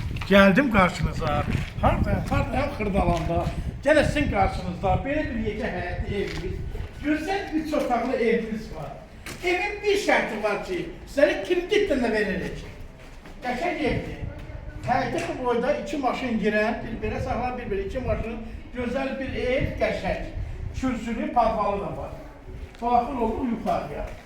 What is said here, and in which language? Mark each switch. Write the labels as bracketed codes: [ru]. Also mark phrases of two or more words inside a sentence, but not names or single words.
[tr] Geldim karşınıza. [az] Hardayam Xırdalanda. [tr] Gene sizin karşınızda böyle [az] bir yekə həyətli evimiz, gözəl 3 otaqlı evimiz var. Evin bir şərti var ki, sizə kreditlə də veririk. Qəşəng evdir. Həyətə bu boyda 2 maşın girən, bir-birə saxlan, bir-birə 2 maşın, gözəl bir ev, qəşəng. Kürsülü, padvalı da var. Daxil oldu yuxarıya.